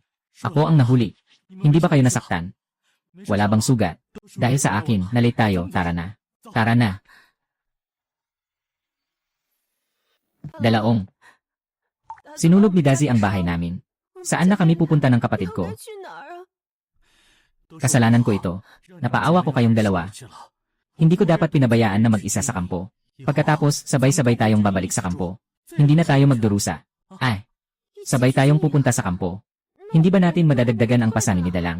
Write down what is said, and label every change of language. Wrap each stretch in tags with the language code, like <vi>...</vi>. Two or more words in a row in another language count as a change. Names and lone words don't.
<tl>Ako ang nahuli. Hindi ba kayo nasaktan? Wala bang sugat? Dahil sa akin, na-late tayo, tara na. Tara na. Dalaong. Sinulog ni Dazi ang bahay namin. Saan na kami pupunta ng kapatid</tl> <zh>我</zh> <tl>ko?</tl> <zh>们该去哪儿啊？</zh> <tl>Kasalanan ko ito. Napaawa ko kayong dalawa. Hindi ko dapat pinabayaan na mag-isa sa kampo. Pagkatapos, sabay-sabay tayong babalik sa kampo. Hindi na tayo magdurusa. Ay, sabay tayong pupunta sa kampo. Hindi ba natin madadagdagan ang pasaninida lang?</tl>